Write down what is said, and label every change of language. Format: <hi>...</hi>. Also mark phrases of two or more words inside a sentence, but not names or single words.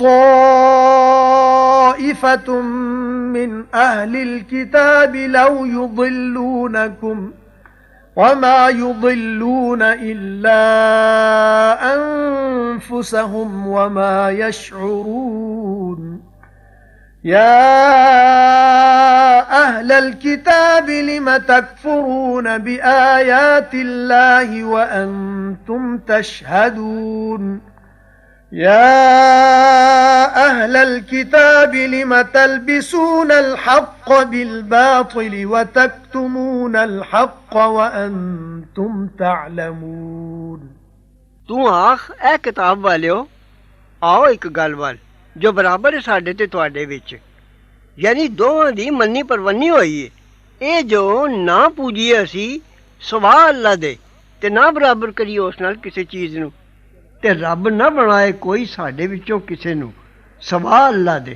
<ar>طائفة من أهل الكتاب لو يضلونكم وما يضلون إلا أنفسهم وما يشعرون يا أهل الكتاب لم تكفرون بآيات الله وأنتم تشهدون يا أهل الكتاب لم تلبسون الحق بالباطل وتكتمون الحق وأنتم تعلمون</ar> <pa>تو آکھ اے کتاب والیو آؤ ایک گل وال جو برابر ہے ساڈے تے تہاڈے وچ یعنی دوواں دی منی پروانی ہوئی ہے اے جو نہ پوجیے اسی سوا اللہ دے تے نہ برابر کریے اس نال کسی چیز نوں تے رب نہ بنائے کوئی ساڈے وچوں کسے نوں سوا اللہ دے.</pa>